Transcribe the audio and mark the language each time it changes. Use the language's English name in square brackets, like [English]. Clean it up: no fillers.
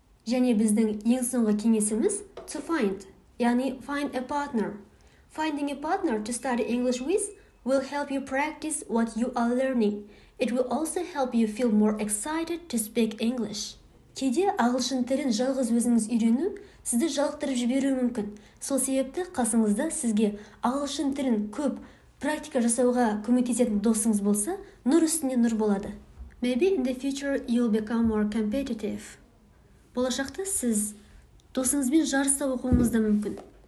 [Kazakh] Және біздің ең соңғы кеңесіміз [English] to find, [Kazakh] яғни [English] find a partner. Finding a partner to study English with will help you practice what you are learning. It will also help you feel more excited to speak English. [Kazakh] Кейде ағылшын тілін жалғыз өзіңіз үйрену сізді жалықтырып жіберуі мүмкін. Сол себепті қасыңызда сізге ағылшын тілін көп практика жасауға көмектесетін досыңыз болса, нұр үстіне нұр болады. [English] Maybe in the future you'll become more competitive. [Kazakh] Болашақта сіз досыңызбен жарыста оқуыңыз да мүмкін.